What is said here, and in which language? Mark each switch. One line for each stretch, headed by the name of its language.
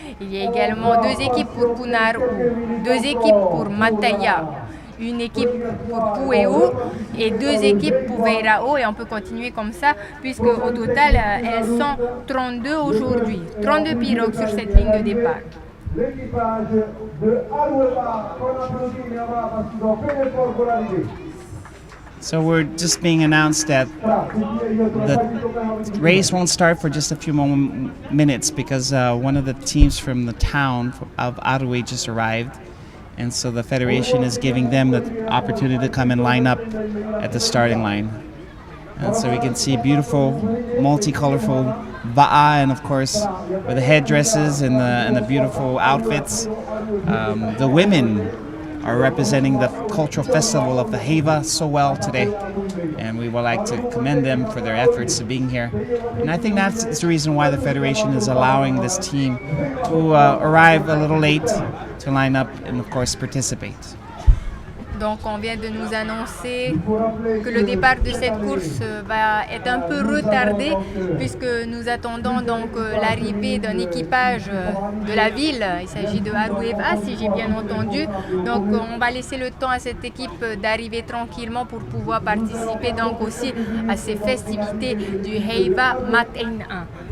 French: Il y a également 2 équipes pour Punaru, 2 équipes pour Mateina'a, une équipe pour Pueu et 2 équipes pour Veirao, et on peut continuer comme ça puisque au total elles sont 32 aujourd'hui, 32 pirogues sur cette ligne de départ. L'équipage de Arueba, qu'on applaudit, mais on va passer dans le
English: So we're just being announced that the race won't start for just a few minutes because one of the teams from the town of Arue just arrived, and so the federation is giving them the opportunity to come and line up at the starting line. And so we can see beautiful, multicolorful va'a, and of course with the headdresses and the beautiful outfits. The women are representing the cultural festival of the Heiva so well today, and we would like to commend them for their efforts of being here. And I think that's the reason why the Federation is allowing this team to arrive a little late to line up and of course participate.
French: Donc on vient de nous annoncer que le départ de cette course va être un peu retardé puisque nous attendons donc l'arrivée d'un équipage de la ville. Il s'agit de Heiva, si j'ai bien entendu. Donc on va laisser le temps à cette équipe d'arriver tranquillement pour pouvoir participer donc aussi à ces festivités du Heiva Mateina'a.